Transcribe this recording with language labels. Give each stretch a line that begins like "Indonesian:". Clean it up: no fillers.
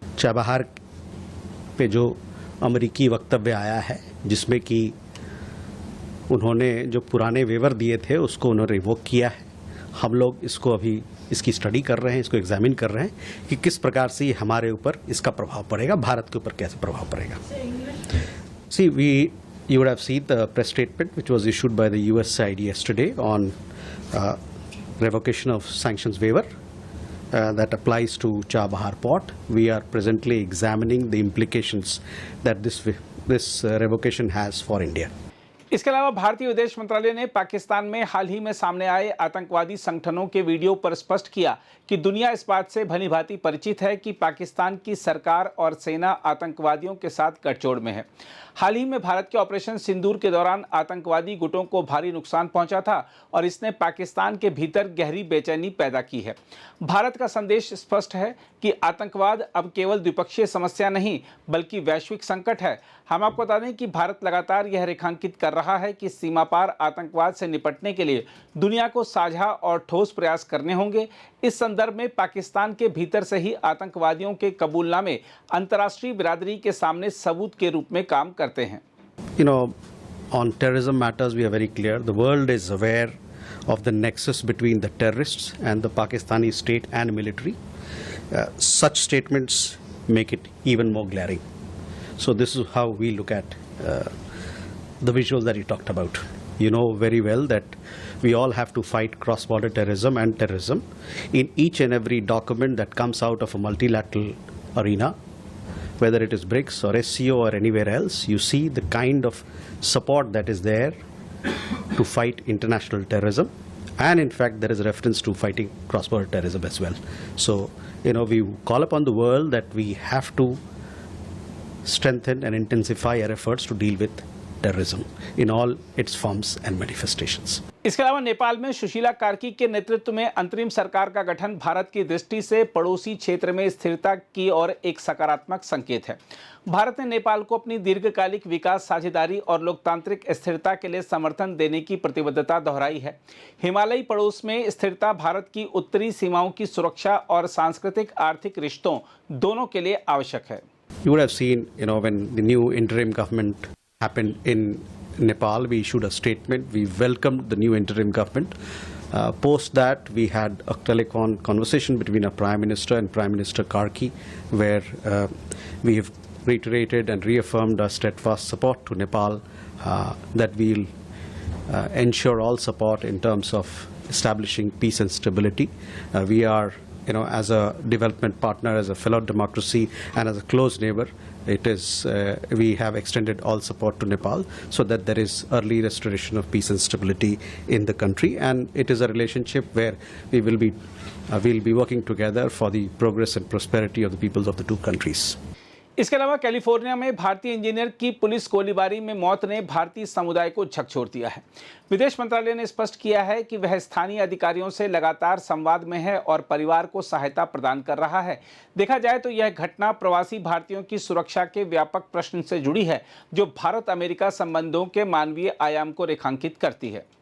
Hindi: Chabahar पे जो अमेरिकी वक्तव्य आया है, जिसमें कि उन्होंने जो पुराने वेवर दिए थे उसको उन्होंने रिवोक किया है, हम लोग इसको अभी इसकी स्टडी कर रहे हैं, इसको एग्जामिन कर रहे हैं कि किस प्रकार से हमारे ऊपर इसका प्रभाव पड़ेगा, भारत के ऊपर कैसे प्रभाव पड़ेगा।
English: See, you would have seen the press statement which was issued by the US side yesterday on revocation of sanctions waiver that applies to Chabahar port. We are presently examining the implications that this revocation has for India.
Hindi: इसके अलावा भारतीय विदेश मंत्रालय ने पाकिस्तान में हाल ही में सामने आए आतंकवादी संगठनों के वीडियो पर स्पष्ट किया कि दुनिया इस बात से भलीभांति परिचित है कि पाकिस्तान की सरकार और सेना आतंकवादियों के साथ गठजोड़ में है। हाल ही में भारत के ऑपरेशन सिंदूर के दौरान आतंकवादी गुटों को भारी नुकसान पहुंचा था और इसने पाकिस्तान के भीतर गहरी बेचैनी पैदा की है। भारत का संदेश स्पष्ट है कि आतंकवाद अब केवल द्विपक्षीय समस्या नहीं, बल्कि वैश्विक संकट है। हम आपको बता दें कि भारत लगातार यह रेखांकित कर रहा है कि सीमा पार आतंकवाद से निपटने के लिए दुनिया को साझा और ठोस प्रयास करने होंगे। इस संदर्भ में पाकिस्तान के भीतर से ही आतंकवादियों के कबूलनामे अंतर्राष्ट्रीय बिरादरी के सामने सबूत के रूप में काम करते हैं।
English: You know, on terrorism matters we are very clear. The world is aware of the nexus between the terrorists and the Pakistani state and military. Such statements make it even more glaring. So this is how we look at the visuals that you talked about. You know very well that we all have to fight cross-border terrorism and terrorism. In each and every document that comes out of a multilateral arena, whether it is BRICS or SCO or anywhere else, you see the kind of support that is there to fight international terrorism. And in fact, there is a reference to fighting cross-border terrorism as well. So, you know, we call upon the world that we have to strengthen and intensify our efforts to deal with terrorism in all its forms and manifestations.
Hindi: इसके अलावा नेपाल में सुशीला कार्की के नेतृत्व में अंतरिम सरकार का गठन भारत की दृष्टि से पड़ोसी क्षेत्र में स्थिरता की ओर एक सकारात्मक संकेत है। भारत ने नेपाल को अपनी दीर्घकालिक विकास साझेदारी और लोकतांत्रिक स्थिरता के लिए समर्थन देने की प्रतिबद्धता दोहराई है। हिमालयी पड़ोस में स्थिरता भारत की उत्तरी सीमाओं की सुरक्षा और सांस्कृतिक आर्थिक रिश्तों दोनों के लिए आवश्यक है।
English: You would have seen, when the new interim government happened in Nepal, we issued a statement. We welcomed the new interim government. Post that, we had a telephone conversation between our Prime Minister and Prime Minister Karki, where we have reiterated and reaffirmed our steadfast support to Nepal, that we'll ensure all support in terms of establishing peace and stability. We are, as a development partner, as a fellow democracy, and as a close neighbor, we have extended all support to Nepal so that there is early restoration of peace and stability in the country, and it is a relationship where we'll be working together for the progress and prosperity of the peoples of the two countries.
Hindi: इसके अलावा California में भारतीय engineer की police गोलीबारी में मौत ने भारतीय समुदाय को झकझोर दिया है। विदेश मंत्रालय ने स्पष्ट किया है कि वह स्थानीय अधिकारियों से लगातार संवाद में है और परिवार को सहायता प्रदान कर रहा है। देखा जाए तो यह घटना प्रवासी भारतीयों की सुरक्षा के व्यापक प्रश्न से जुड़ी है, जो भारत अमेरिका संबंधों के मानवीय आयाम को रेखांकित करती है।